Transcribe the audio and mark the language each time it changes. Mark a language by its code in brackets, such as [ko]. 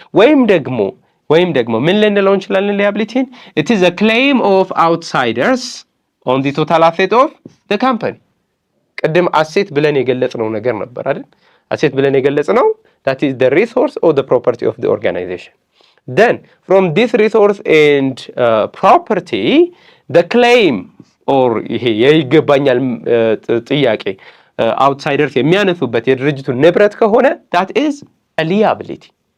[am] ወይም ደግሞ ምን ልንለው እንችላለን liability? [en] It is a claim of outsiders on the total asset of the company. [am] ቅድም አሴት ብለን የገለጽነው ነገር ነበር አይደል? አሴት ብለን የገለጽነው [en] that is the resource or the property of the organization. Then from this resource and property the claim or [am] ይሄ የይገባኛል ጥያቄ [en] outsiders [am] የሚያነሱበት የድርጅቱ ንብረት ከሆነ [en] that is a liability.